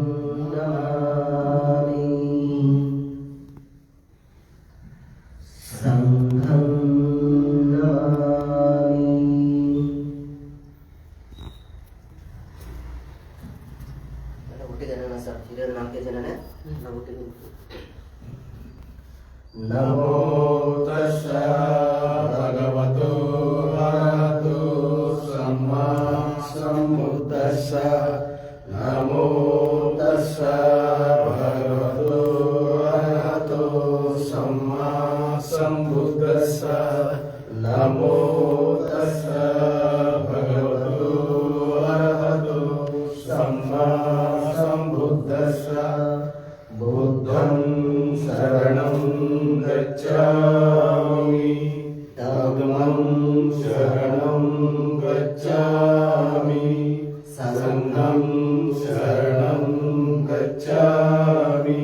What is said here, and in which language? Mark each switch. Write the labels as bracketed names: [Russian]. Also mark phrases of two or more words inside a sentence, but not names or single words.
[Sanskrit] नमामि संघं नमामि। [Kannada] ಹುಟ್ಟಿದ ಸರ್ ಹಿರಿಯರು 4 ಜನನೇ ನಾವು ಹುಟ್ಟಿದ್ವಿ. [Pali] ನಮೋ ತಸ್ಸ ಭಗವತೋ ಅರಹತೋ ಸಮ್ಮಾ ಸಂಬುದ್ದಸ್ಸ. ನಮೋ ತಸ್ಸ ಭಗವತೋ ಅರಹತೋ ಸಮ್ಮಾ ಸಂಬುದ್ದಸ್ಸ. ನಮೋ ತಸ್ಸ ಭಗವತೋ ಅರಹತೋ ಸಮ್ಮಾ ಸಂಬುದ್ದಸ್ಸ. बुद्धं शरणं गच्छामि धम्मं शरणं गच्छामि संघं शरणं गच्छामि।